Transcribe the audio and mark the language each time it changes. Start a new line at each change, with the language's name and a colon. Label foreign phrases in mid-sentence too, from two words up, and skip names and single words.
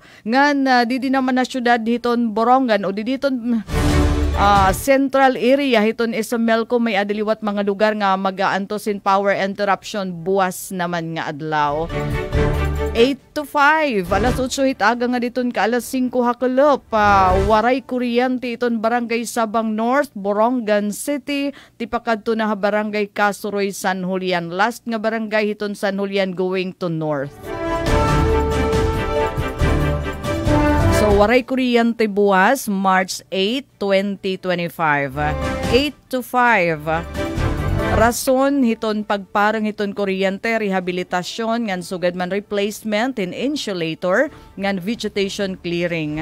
Waray: Ngan didi naman na syudad hiton Borongan o didi hiton central area hiton Isamelco may adiliwat mga lugar nga mag-aantosin power interruption buwas naman nga adlaw.
English: 8 to 5.
Waray: Alas 8 hitaga nga diton ka alas 5 hakulop. Waray kuryente iton Barangay Sabang North, Borongan City. Tipakadto na Barangay Kasuroy, San Julian.
English: Last nga barangay hiton San Julian going to North.
Waray: So waray kuryente buwas March 8, 2025.
English: 8 to 5.
Waray: Rason hiton pagparang hiton kuryente, rehabilitasyon ngan sugad man replacement in insulator ngan
English: vegetation clearing.